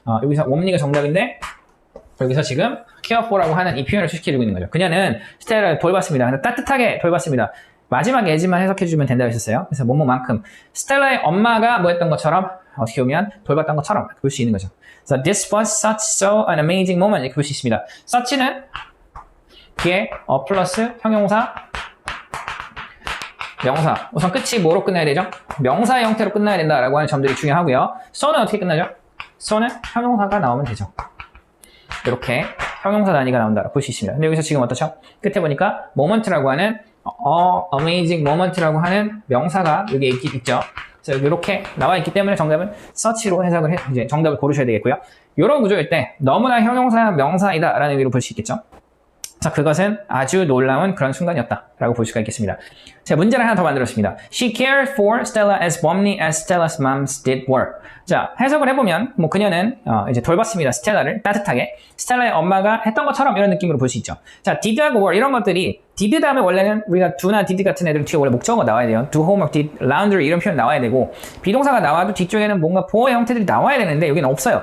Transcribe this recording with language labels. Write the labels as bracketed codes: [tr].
[ko] 여기서 웜리가 정답인데 여기서 지금 care for 라고 하는 이 표현을 수식해주고 있는 거죠. 그녀는 스텔라를 돌봤습니다. 근데 따뜻하게 돌봤습니다. 마지막 예지만 해석해주면 된다고 했었어요. 그래서 뭐뭐만큼 스텔라의 엄마가 뭐 했던 것처럼 어떻게 보면 돌봤던 것처럼 볼 수 있는 거죠. [en] So this was so an amazing moment 이렇게 볼 수 있습니다. [ko] such는 뒤에 플러스 형용사 명사 우선 끝이 뭐로 끝나야 되죠? 명사의 형태로 끝나야 된다라고 하는 점들이 중요하고요. so는 어떻게 끝나죠? so는 형용사가 나오면 되죠. 이렇게 형용사 단위가 나온다고 볼 수 있습니다. 근데 여기서 지금 어떻죠? 끝에 보니까 moment라고 하는 amazing moment 라고 하는 명사가 여기 있죠. 그래서 이렇게 나와 있기 때문에 정답은 such로 해석을 해 이제 정답을 고르셔야 되겠고요. 이런 구조일 때 너무나 형용사 명사이다라는 의미로 볼 수 있겠죠. 자, 그것은 아주 놀라운 그런 순간이었다라고 볼 수가 있겠습니다. 자, 문제를 하나 더 만들었습니다. [en] She cared for Stella as warmly as Stella's mom did were. [ko] 자, 해석을 해보면 뭐 그녀는 이제 돌봤습니다. 스텔라를 따뜻하게 스텔라의 엄마가 했던 것처럼 이런 느낌으로 볼 수 있죠. 자, did하고 were 이런 것들이 did 다음에 원래는 우리가 do나 did 같은 애들은 뒤에 원래 목적어가 나와야 돼요. do homework, did laundry 이런 표현 나와야 되고 비동사가 나와도 뒤쪽에는 뭔가 보어 형태들이 나와야 되는데 여기는 없어요.